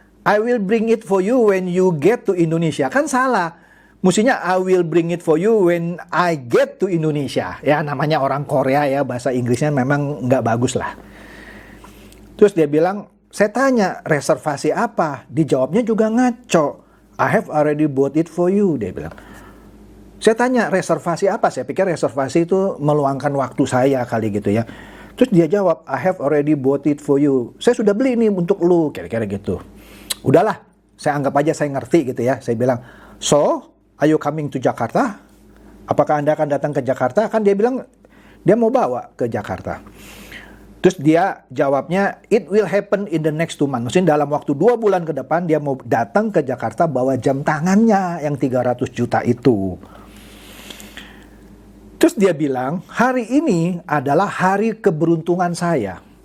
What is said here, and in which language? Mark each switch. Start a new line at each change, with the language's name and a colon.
English: I will bring it for you when you get to Indonesia.
Indonesian: Kan salah. Mestinya
English: I will bring it for you when I get to Indonesia.
Indonesian: Ya namanya orang Korea ya, bahasa Inggrisnya memang nggak bagus lah. Terus dia bilang, saya tanya reservasi apa? Dijawabnya juga ngaco.
English: I have already bought it for you,
Indonesian: dia bilang. Saya tanya reservasi apa? Saya pikir reservasi itu meluangkan waktu saya kali gitu ya. Terus dia jawab,
English: I have already bought it for you.
Indonesian: Saya sudah beli ini untuk lu, kira-kira gitu. Udahlah, saya anggap aja saya ngerti gitu ya. Saya bilang,
English: so, are you coming to Jakarta?
Indonesian: Apakah Anda akan datang ke Jakarta? Kan dia bilang dia mau bawa ke Jakarta. Terus dia jawabnya,
English: it will happen in the next 2 months.
Indonesian: Maksudnya dalam waktu 2 bulan ke depan dia mau datang ke Jakarta bawa jam tangannya yang 300 juta itu. Terus dia bilang, hari ini adalah hari keberuntungan saya.